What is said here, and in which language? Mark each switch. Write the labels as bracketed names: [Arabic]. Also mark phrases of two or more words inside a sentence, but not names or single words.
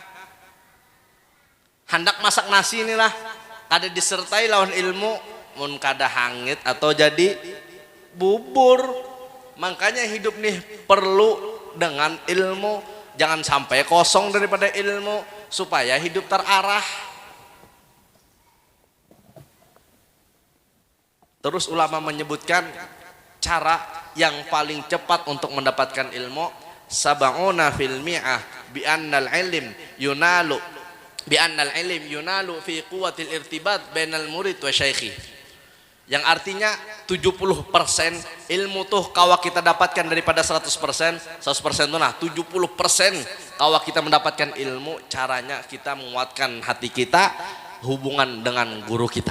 [Banjar] Hendak masak nasi inilah kada disertai lawan ilmu, mun kada hangit atau jadi bubur. [Indonesian] Makanya hidup nih perlu dengan ilmu, jangan sampai kosong daripada ilmu supaya hidup terarah. Terus ulama menyebutkan cara yang paling cepat untuk mendapatkan ilmu, [Arabic] سبعون في المئة بأن العلم ينال في قوة الارتباط بين المريد والشيخ. [Banjar] Yang artinya 70% ilmu tuh kawa kita dapatkan daripada 100%. 100% tuh nah 70% kawa kita mendapatkan ilmu, caranya kita menguatkan hati kita hubungan dengan guru kita.